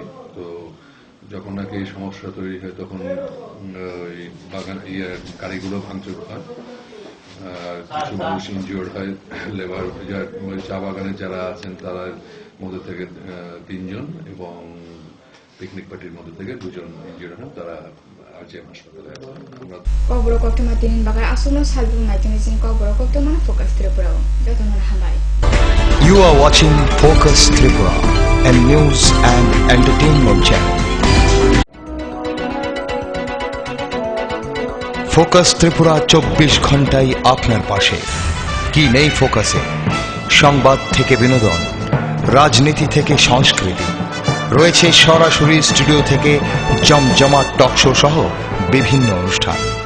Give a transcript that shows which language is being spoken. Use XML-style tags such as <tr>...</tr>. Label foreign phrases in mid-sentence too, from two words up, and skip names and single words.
<bn>তো যখন নাকি সমস্যা তৈরি হয় তখন ওই বাগান গাড়িগুলো ভাঙচুর হয়, কিছু মানুষ ইনজিওর্ড হয়। লেবার চা বাগানে যারা আছেন তাদের মধ্যে থেকে 3 জন এবং পিকনিক পার্টির মধ্যে থেকে 2 জন ইনজিওর্ড হন, তারা RGM হাসপাতালে।</bn> <trp>Kobro kokto matinin bagai asuno salbu maitinizin kobro kokto mana Focus Tripura joto mana hambai.</trp> <en>You are watching Focus Tripura, a news and entertainment channel.</en> <bn>ফোকাস ত্রিপুরা 24 ঘন্টাই আপনার পাশে। কি নেই ফোকাসে? সংবাদ থেকে বিনোদন, রাজনীতি থেকে সংস্কৃতি, রয়েছে সরাসরি স্টুডিও থেকে জমজমাট টকশো সহ বিভিন্ন অনুষ্ঠান।</bn>